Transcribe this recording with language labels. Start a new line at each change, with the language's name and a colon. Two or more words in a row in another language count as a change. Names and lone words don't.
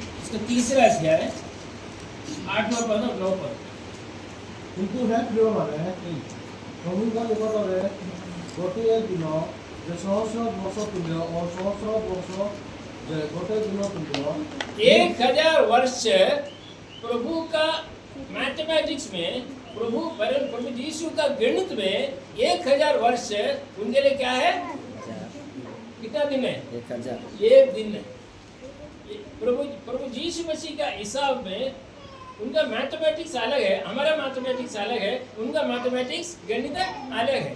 Hindi: इसका तीसरा अध्याय 8वां पद और 9 पद।
Odia: କିନ୍ତୁ ହେ ପ୍ରିୟମାନେ ପ୍ରଭୁଙ୍କ ନିକଟରେ ଗୋଟିଏ ଦିନ ଯେ ସହସ୍ର ବର୍ଷ ତୁଲ୍ୟ ଓ ସହସ୍ର ବର୍ଷ ଯେ ଗୋଟିଏ ଦିନ ତୁଲ୍ୟ
Hindi: 1000 वर्ष प्रभु का मैथमेटिक्स में, प्रभु यीशु का गणित में 1000 वर्ष उनके लिए क्या है? कितना दिन है? 1000 एक दिन है। प्रभु यीशु मसीह का हिसाब में उनका मैथमेटिक्स अलग है, हमारा मैथमेटिक्स अलग है, उनका मैथमेटिक्स गणित अलग है।